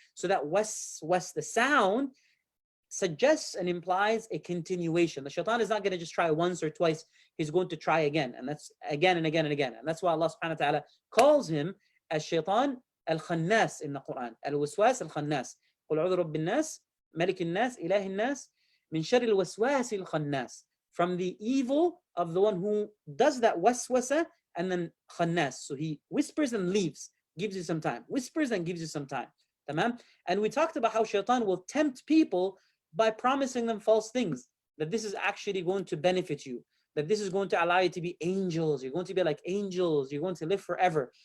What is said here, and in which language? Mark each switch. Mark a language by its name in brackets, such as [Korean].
[English] So that wes, the sound, suggests and implies a continuation. The shaitan is not going to just try once or twice. He's going to try again. And that's again and again and again. And that's why Allah subhanahu wa ta'ala calls him as shaitan al-khannas in the Quran. Al-waswas al-khannas. [Arabic] قل أعوذ برب الناس ملك الناس إله الناس من شر الوسواس الخناس. [English] From the evil of the one who does that waswasa, and then khannas. So he whispers and leaves, gives you some time, whispers and gives you some time. Tamam? And we talked about how shaitan will tempt people by promising them false things, that this is actually going to benefit you, that this is going to allow you to be angels, you're going to be like angels, you're going to live forever.